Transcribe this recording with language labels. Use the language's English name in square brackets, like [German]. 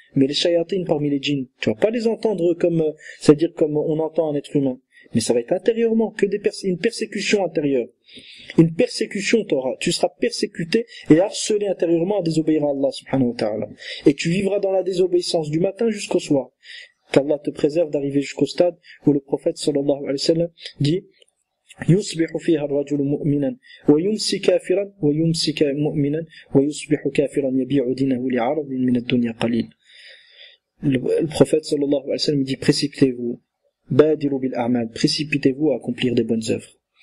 [French] Mais les shayatines parmi les djinns, tu vas pas les entendre c'est-à-dire comme on entend un être humain. Mais ça va être intérieurement, une persécution intérieure. Une persécution t'aura. Tu seras persécuté et harcelé intérieurement à désobéir à Allah subhanahu wa ta'ala. Et tu vivras dans la désobéissance du matin jusqu'au soir. Qu'Allah te préserve d'arriver jusqu'au stade où le prophète sallallahu alayhi wa sallam dit [Arabic] يصبح فيها الرجل مؤمنا ويمسي كافرا ويمسي مؤمنا ويصبح كافرا يبيع دينه لعرض من الدنيا قليل. [French] Le prophète sallallahu alayhi wa sallam dit précipitez-vous, [Arabic] badiru bil a'mal, [French] précipitez-vous à accomplir des bonnes œuvres.